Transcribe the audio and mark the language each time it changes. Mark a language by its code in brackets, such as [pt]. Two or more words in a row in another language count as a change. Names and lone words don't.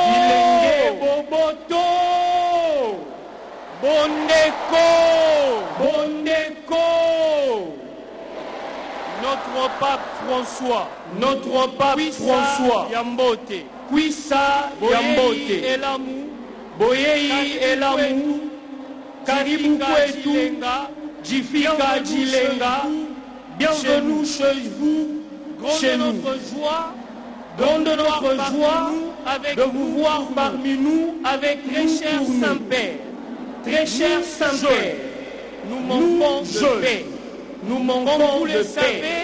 [fr] Bondeko, notre pape [kg] François, Yambote, Kwissa Yambote, [ln] Boyei Elamu, [sw] Karibu Kwetu, [lua] Jifika Jilenga, [fr] bienvenue chez vous, chez nous. Grande notre joie de vous voir parmi nous avec très cher Saint-Père. Très cher Saint-Père, nous manquons de paix. Nous manquons de paix.